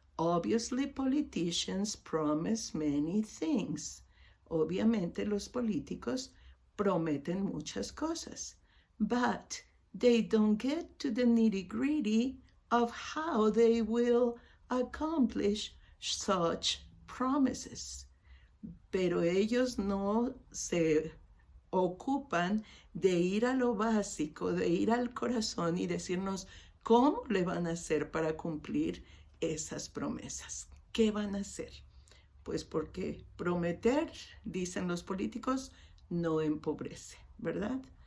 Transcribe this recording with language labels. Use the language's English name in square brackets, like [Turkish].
[English] Obviously, politicians promise many things. [Spanish] Obviamente, los políticos prometen muchas cosas. [English] But they don't get to the nitty-gritty of how they will accomplish such promises. [Spanish] Pero ellos no se ocupan de ir a lo básico, de ir al corazón y decirnos cómo le van a hacer para cumplir esas promesas. ¿Qué van a hacer? Pues porque prometer, dicen los políticos, no empobrece, ¿verdad?